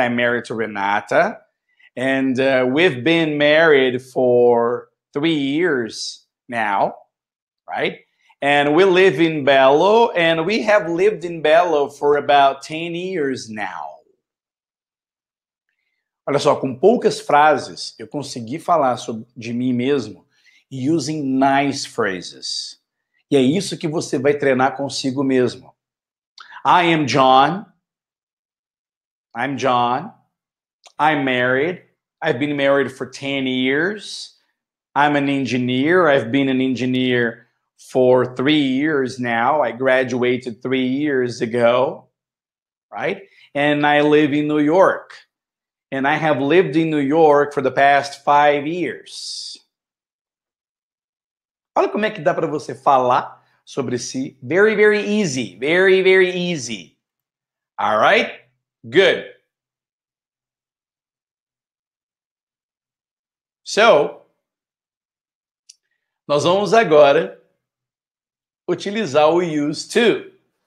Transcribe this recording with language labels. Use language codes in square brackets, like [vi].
[en] I'm married to Renata. And we've been married for 3 years now, right? And we live in Belo, and we have lived in Belo for about 10 years now. [pt] Olha só, com poucas frases, eu consegui falar de mim mesmo [en] using nice phrases. [pt] E é isso que você vai treinar consigo mesmo. [en] I am John. I'm John. I'm married. I've been married for 10 years. I'm an engineer. I've been an engineer for 3 years now. I graduated 3 years ago, right? And I live in New York. And I have lived in New York for the past 5 years. [pt] Olha como é que dá para você falar sobre si. [en] Very, very easy. Very, very easy. All right? Good. [pt] So, nós vamos agora utilizar o used to.